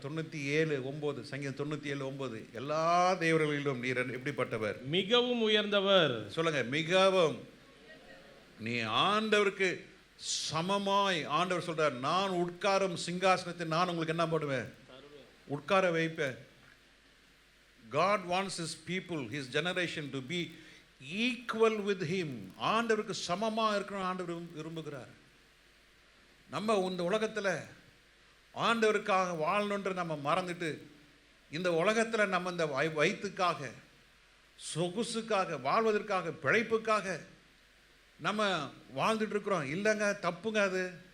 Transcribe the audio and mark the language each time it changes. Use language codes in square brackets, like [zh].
[ta] 97:9 சங்கீதம் 97:9 எல்லா தேவர்களிலும் நீர் எப்படிப்பட்டவர்? மிகவும் உயர்ந்தவர். சொல்லுங்க, மிகவும். நீ ஆண்டவருக்கு சமமாய். ஆண்டவர் சொல்றார், நான் உட்காரும் சிங்காசனத்தை நான் உங்களுக்கு என்ன பண்ணுவேன்? உட்கார வைப்பேன். [en] God wants his people, his generation to be equal with him. [ta] ஆண்டவருக்கு சமமா இருக்கணும் ஆண்டவர் விரும்புகிறார். நம்ம இந்த உலகத்தில் ஆண்டவருக்காக வாழணுன்ற நம்ம மறந்துட்டு இந்த உலகத்தில் நம்ம இந்த வயிற்றுக்காக, சொகுசுக்காக, வாழ்வதற்காக, பிழைப்புக்காக நம்ம வாழ்ந்துட்டு இருக்கிறோம். இல்லைங்க, தப்புங்க அது.